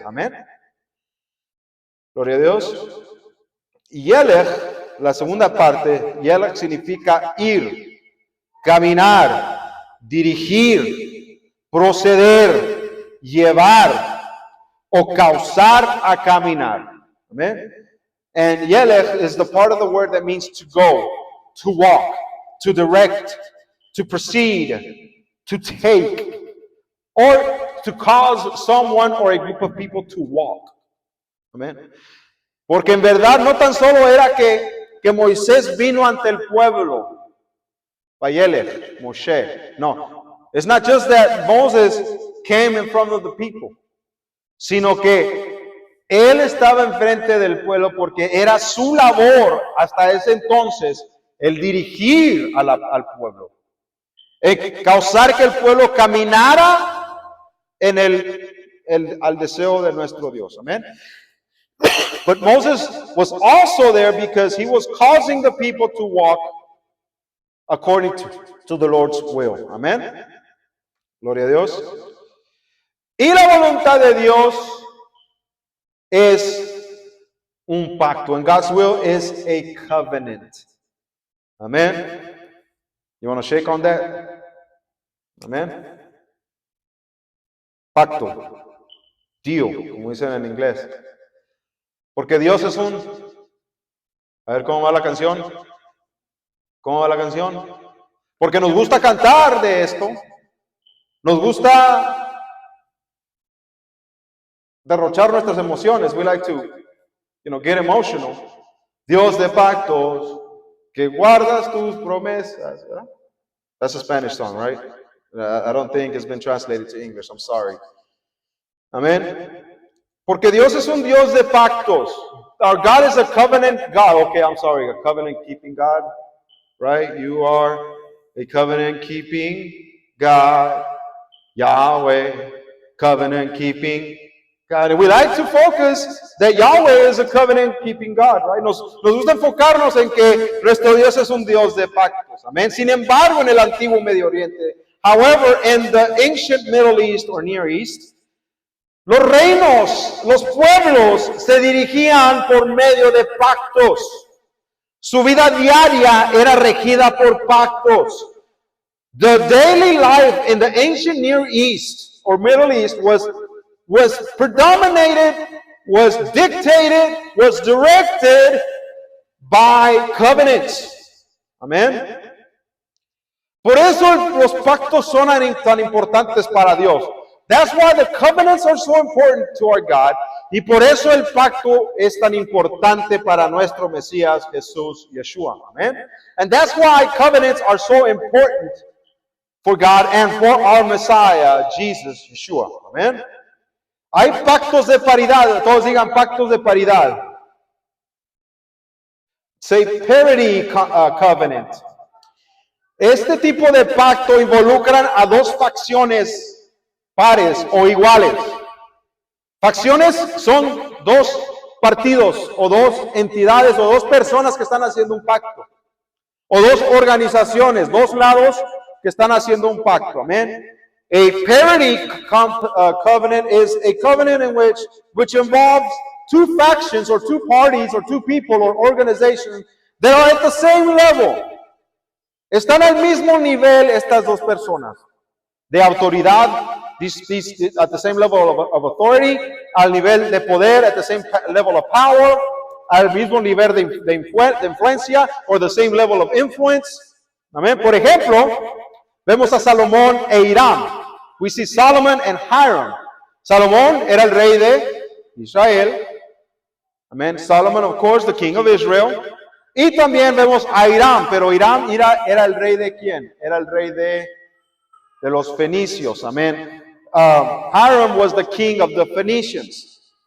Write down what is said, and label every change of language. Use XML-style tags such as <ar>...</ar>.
<es>Amen. Gloria a Dios. Yelech, la segunda parte, Yelech significa ir, caminar, dirigir, proceder, llevar o causar a caminar. Amen.</es> <en>And Yelech is the part of the word that means to go, to walk, to direct, to proceed, to take, or to cause someone or a group of people to walk. Amen.</en> <es>Porque en verdad no tan solo era que Moisés vino ante el pueblo, Vayelech, Moshe.</es> <en>No, it's not just that Moses came in front of the people,</en> <es>sino que él estaba enfrente del pueblo porque era su labor hasta ese entonces el dirigir al pueblo, causar que el pueblo caminara en al deseo de nuestro Dios. Amén.</es> <en>But Moses was also there because he was causing the people to walk according to the Lord's will.</en> <es>Amén. Gloria a Dios. Y la voluntad de Dios es un pacto.</es> <en>And God's will is a covenant. Amen. You want to shake on that?</en> <es>Amen. Pacto. Deal, como dicen en inglés. Porque Dios es un... A ver cómo va la canción. ¿Cómo va la canción? Porque nos gusta cantar de esto. Nos gusta derrochar nuestras emociones.</es> <en>We like to, get emotional.</en> <es>Dios de pactos, que guardas tus promesas. ¿Verdad?</es> <en>That's a Spanish song, right? I don't think it's been translated to English. I'm sorry. Amen. Porque Dios es un Dios de pactos. Our God is a covenant God. Okay, I'm sorry, a covenant keeping God. Right? You are a covenant keeping God. Yahweh, covenant keeping God. And we like to focus that Yahweh is a covenant keeping God. Right?</en> <es>Nos gusta enfocarnos en que nuestro Dios es un Dios de pactos. Amén. Sin embargo, en el antiguo Medio Oriente,</es> <en>however, in the ancient Middle East or Near East,</en> <es>los reinos, los pueblos se dirigían por medio de pactos. Su vida diaria era regida por pactos.</es> <en>The daily life in the ancient Near East or Middle East was predominated, was dictated, was directed by covenants. Amen.</en> <es>Por eso los pactos son tan importantes para Dios.</es> <en>That's why the covenants are so important to our God.</en> <es>Y por eso el pacto es tan importante para nuestro Mesías Jesús Yeshua. Amen.</es> <en>And that's why covenants are so important for God and for our Messiah, Jesus Yeshua.</en> <es>Amen. Hay pactos de paridad. Todos digan pactos de paridad.</es> <en>Say parity covenant.</en> <es>Este tipo de pacto involucran a dos facciones pares o iguales. Facciones son dos partidos o dos entidades o dos personas que están haciendo un pacto. O dos organizaciones, dos lados que están haciendo un pacto. Amén.</es> <en>A parity covenant is a covenant in which involves two factions or two parties or two people or organizations that are at the same level.</en> <es>Están al mismo nivel estas dos personas de autoridad,</es> <en>at the same level of authority,</en> <es>al nivel de poder,</es> <en>at the same level of power,</en> <es>al mismo nivel de influencia,</es> <en>or the same level of influence.</en> <es>Amén. Por ejemplo, vemos a Salomón e Hiram.</es> <en>We see Solomon and Hiram.</en> <es>Salomón era el rey de Israel. Amén.</es> <en>Solomon, of course, the king of Israel.</en> <es>Y también vemos a Hiram, pero Hiram era el rey de ¿quién? Era el rey de los fenicios. Amén.</es> <en>Hiram was the king of the Phoenicians.</en>